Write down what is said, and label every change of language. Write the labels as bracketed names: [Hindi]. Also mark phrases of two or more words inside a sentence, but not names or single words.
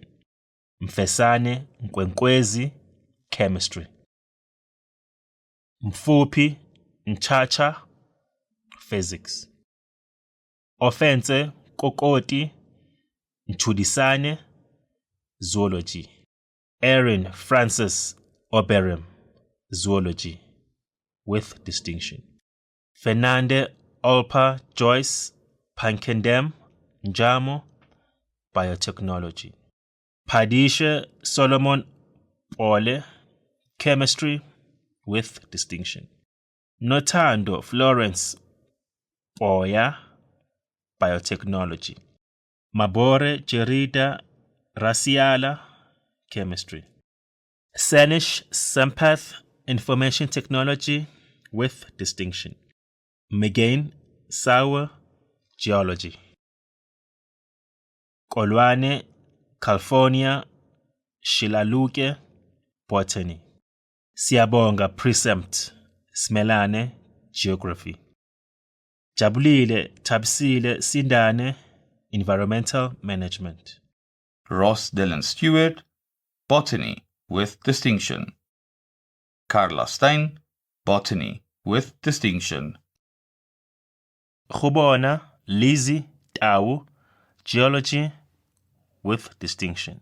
[English] Mfesane Nkwenkwezi, Chemistry. Mfupi Nchacha, Physics. Offense Kokoti Nchudisane, Zoology. Erin Francis Oberam, Zoology with distinction. Fernande Olpa Joyce Pankendem Njamo, Biotechnology. Padisha Solomon Ole, Chemistry with distinction. Notando Florence Oya, Biotechnology. Mabore Jerida Rasiala, Chemistry. Sanish Sampath, Information Technology with distinction. Megain Sawa, Geology. Kolwane California Shilaluke, Botany. Siabonga Presempt Smelane, Geography. Jabulile Tabsile Sindane, Environmental Management. Ross Dillon Stewart, Botany with distinction. Carla Stein, Botany with distinction. Khubona Lizzie Tau, Geology with distinction.